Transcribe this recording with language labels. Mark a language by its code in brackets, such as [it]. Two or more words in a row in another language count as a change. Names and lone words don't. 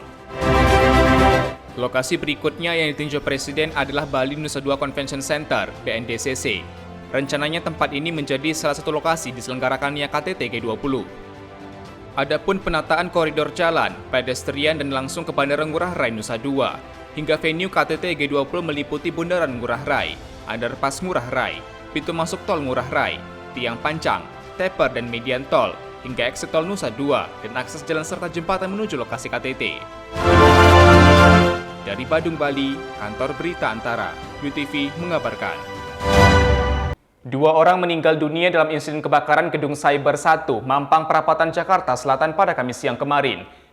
[id] Lokasi berikutnya yang ditinjau Presiden adalah Bali Nusa Dua Convention Center, BNDCC. Rencananya tempat ini menjadi salah satu lokasi diselenggarakannya KTT G20. Adapun penataan koridor jalan, pedestrian dan langsung ke Bandara Ngurah Rai Nusa Dua, hingga venue KTT G20 meliputi Bundaran Ngurah Rai, Underpass Ngurah Rai, pintu masuk tol Ngurah Rai, tiang pancang, taper dan median tol, hingga exit tol Nusa Dua dan akses jalan serta jembatan menuju lokasi KTT. Dari Badung, Bali, Kantor Berita Antara, UTV mengabarkan. 2 orang meninggal dunia dalam insiden kebakaran Gedung Cyber 1, Mampang Perapatan, Jakarta Selatan pada Kamis siang kemarin.